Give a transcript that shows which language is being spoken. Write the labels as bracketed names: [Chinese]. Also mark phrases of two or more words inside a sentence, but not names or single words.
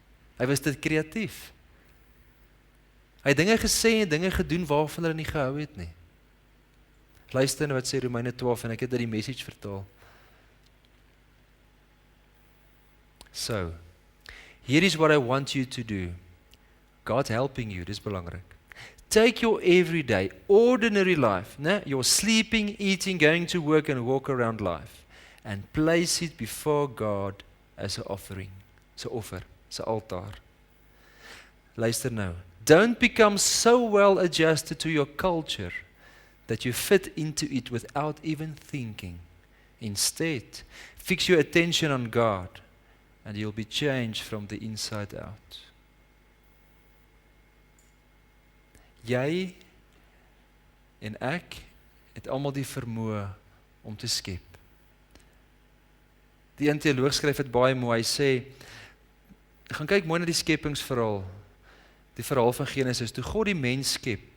[Afrikaans] Hy was dit kreatief. Hy het dinge gesê en dinge gedoen waarvan hulle nie gehou het nie. Luister nou wat sê Romeine 12 en ek het dit die message vertaal. [English] So, here is what I want you to do. God helping you, [Afrikaans] dis belangrik. [English] Take your everyday, ordinary life, your sleeping, eating, going to work and walk around life, and place it before God as an offering. [Afrikaans] So offer, so altaar. Luister nou. [English] Don't become so well adjusted to your culture that you fit into it without even thinking. Instead, fix your attention on God and you'll be changed from the inside out. [Afrikaans] Jy en ek het almal die vermoë om te skep. Die een teoloog skryf dit baie mooi, hy sê, gaan kyk mooi na die skepingsverhaal, die verhaal van Genesis, toe God die mens skep,